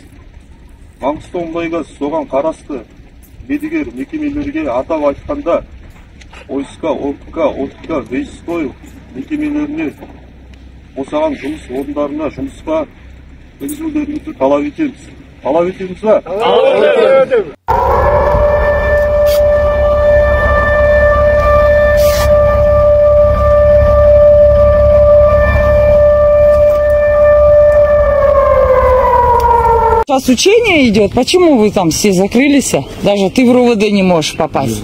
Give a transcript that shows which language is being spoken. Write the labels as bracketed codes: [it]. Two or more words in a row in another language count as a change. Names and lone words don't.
[kk] Маңғыстау мұнайгаз соған қарасты медігер мекемелерге атап айтқанда ОСК, ОТК, Вейстойл мекемелеріне босаған жұмыс орындарына жұмысқа кіргізулеріңізді талап етеміз. Талап етеміз ба? Талап етеміз. [ru] Сейчас учение идет. Почему вы там все закрылись? Даже ты в РУВД не можешь попасть.